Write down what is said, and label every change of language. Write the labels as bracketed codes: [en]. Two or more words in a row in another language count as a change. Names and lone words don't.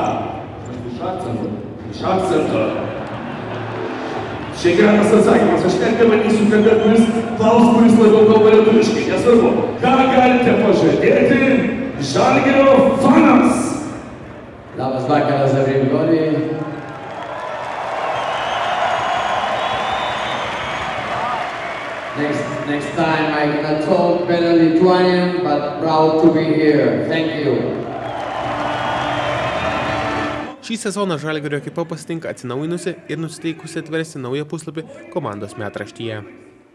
[lt] Iš akcento. Iš akcento. Čia geras atsakymas, aš net nebandysiu kalbėti, kuris labiau kalba lietuviškai, nesvarbu. Ką galite pažadėti Žalgirio fanams? Labas vakaras, everybody. [en] Next time I cannot talk better Lithuanian, but proud to be here. Thank you. [lt] Šį sezoną Žalgirio ekipa pasitinka atsinaujinusi ir nusiteikusi atversti naują puslapį komandos metraštyje.